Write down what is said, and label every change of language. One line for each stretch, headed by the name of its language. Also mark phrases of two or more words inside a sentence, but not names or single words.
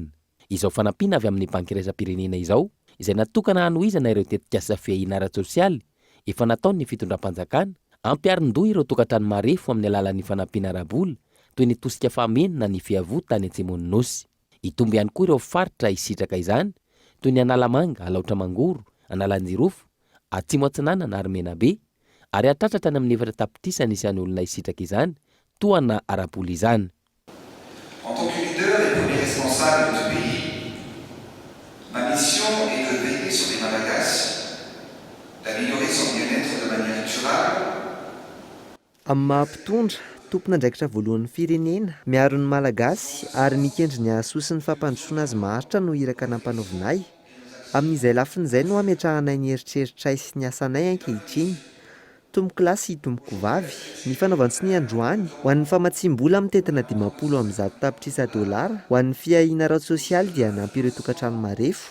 Malagasy: Izao fanampiana avy amin'ny banky iraisam-pirenena izao izay natokana hanohizana ireo tetikasa fiahiana ara-tsosialy efa nataony ny fitondram-panjakana ampiarin-doha ireo tokantrano marefo amin'ny alalan'ny fanampiana ara-bola toy ny tosika famenina ny fiavo tany Antsemonosy. Itombo ihany koa ireo faritra isitraka izany toy ny Analamanga, Alaotra Mangoro, Analanjirofo, Atsimo Atsinanana ary Menabe ary atratratra any amin'ny efatra tapitrisa nisy any olona isitraka izany toana ara-bola izany.
French: En tant que leader et premier responsable de ce pays, ma mission est de veiller sur les Malagasy, d'améliorer son bien-être de manière durable.
Malagasy: Amin'ny mahampitondra tompona andraikitra voalohan'ny firenena miaro ny malagasy ary nikendry ny ahasoa sy ny fampandrosoana azy maharitra no iraka nampanaovinay. Amin'izay lafin'izay no ametrahanay ny eritreritray sy ny asanay ankehitriny. Tompoko lasy tompoko vavy ny fanaovantsy ny androany ho an'ny famatsimbola mitetina 50 amin'ny $10 ho an'ny fiahiana ara-tsosialy dia nampy ireo tokantrano marefo.